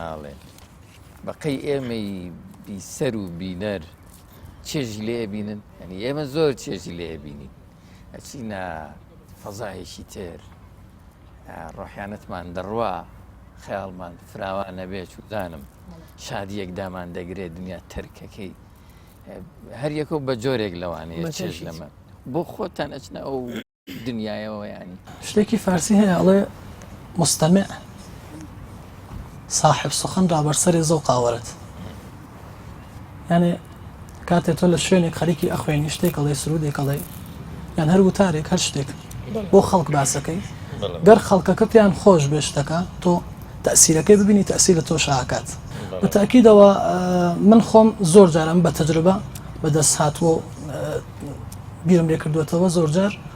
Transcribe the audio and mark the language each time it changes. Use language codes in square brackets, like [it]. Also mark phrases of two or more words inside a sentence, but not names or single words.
[ckb] ئاڵێن بەقەی ئێمەی بیسەر و بینەر چێژی لێ بینن ینی ئێمە زۆر چێژی لێ بینین ئەچینە فەزایەکی تر ڕۆحیانەتمان دەڕوا خەیاڵمان فراوان نەبێ چودانم شادیەک دامان دەگرێت دنیا تەرکەکەی هەر یەکە بە جۆرێک لەوانەیە چێژ لەمە بۆ خۆتان ئەچنە ئەو دنیایەوە ینی شتێکی فارسی هەیە ئەڵێ [fa] مستەمع صاحب سخن ڕابەرسەری زەوق ئاوەرێت [ckb] یعنی کاتێ تۆ لە شوێنێک خەریکی ئەخوێنی شتێک ئەڵێ سرودێک ئەڵێ یان هەر وتارێک هەر شتێک بۆ خەڵک باسەکەی گەر خەڵکەکە پێیان خۆش بێشتەکە تۆ تەسیرەکەی ببینی تەسیر لە تۆ شاکات بە تاکیدەوە من خۆم زۆر جارم بە تەجربە بەدەست هاتووە بیرم لێ کردوێتەوە زۆر جار